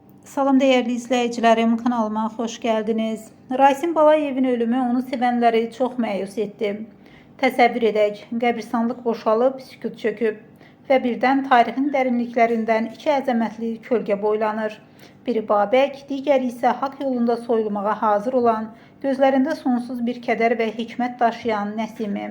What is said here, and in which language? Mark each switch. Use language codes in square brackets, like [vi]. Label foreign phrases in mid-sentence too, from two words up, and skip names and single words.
[tr] Salam değerli izleyicilerim, kanalıma hoş geldiniz. Rasim Balayevin ölümü onu sevenleri çok məyus etdi. [az] Təsəvvür edək, qəbristanlıq boşalıb, sükut çöküb və birdən tarixin dərinliklərindən iki əzəmətli kölgə boylanır. Biri Babək, digəri isə haqq yolunda soyulmağa hazır olan, gözlərində sonsuz bir kədər və hikmət daşıyan Nəsimi.